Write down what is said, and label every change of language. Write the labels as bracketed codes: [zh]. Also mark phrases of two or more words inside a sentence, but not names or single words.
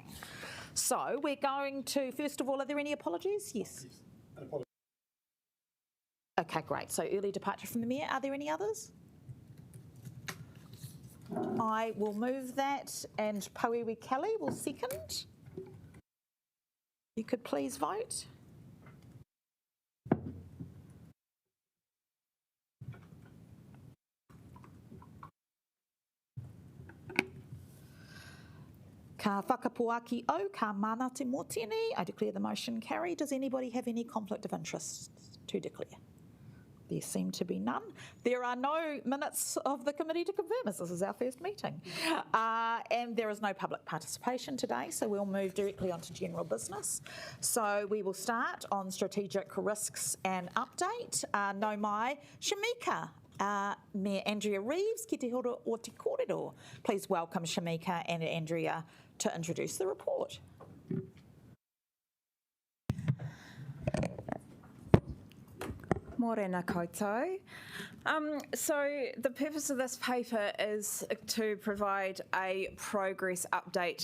[en] So we're going to, first of all, are there any apologies? Yes. Okay, great. So early departure from the Mayor. Are there any others? I will move that and Pauiwi Kelly will second. You could please vote. [mi] Ka whakapuaki au, ka mana te mōtene. [en] I declare the motion carried. Does anybody have any conflict of interest to declare? There seem to be none. There are no minutes of the committee to confirm as this is our first meeting. And there is no public participation today, so we'll move directly on to general business. So we will start on strategic risks and update. [mi] No mai, Shamika. Mayor Andrea Reeves, ki te horo o te kōrero. [en] Please welcome Shamika and Andrea to introduce the report. [mi] Morena koutou. [en] So the purpose of this paper is to provide a progress update.